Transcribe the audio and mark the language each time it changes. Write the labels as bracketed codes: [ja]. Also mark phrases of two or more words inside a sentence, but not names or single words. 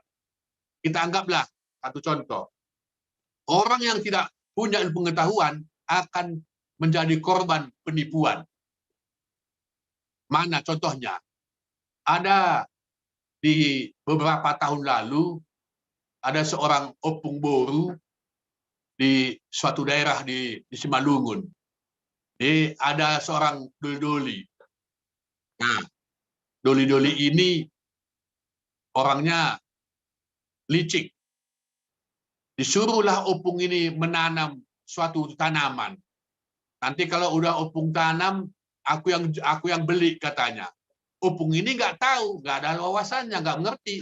[id] Kita anggaplah satu contoh. Orang yang tidak punya ilmu pengetahuan akan menjadi korban penipuan. Mana contohnya? Ada di beberapa tahun lalu, ada seorang [bbc] opung boru [id] di suatu daerah di Simalungun. Ada seorang doli-doli. Nah, doli-doli ini orangnya licik. Disuruhlah opung ini menanam suatu tanaman. Nanti kalau udah opung tanam, aku yang beli katanya. Opung ini nggak tahu, nggak ada wawasannya, nggak mengerti.